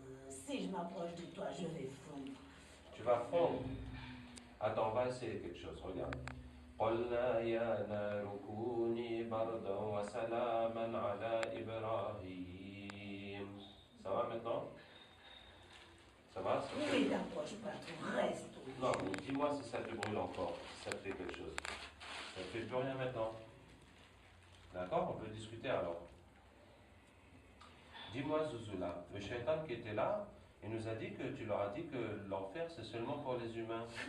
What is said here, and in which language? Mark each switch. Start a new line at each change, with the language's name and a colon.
French: si je m'approche de toi, je vais fondre. Tu vas fondre. Attends, on va essayer quelque chose, regarde.
Arabic: قلنا يا نار كوني بردا وسلاما على إبراهيم.
French: Ça va maintenant? Ça va? Ne t'approche pas trop, reste. Non, mais dis-moi si ça te brûle encore, si ça te fait quelque chose. Ça ne fait plus rien maintenant. D'accord? On peut discuter alors. Dis-moi, Zuzula, le shaitan qui était là, il nous a dit que tu leur as dit que l'enfer c'est seulement pour les humains.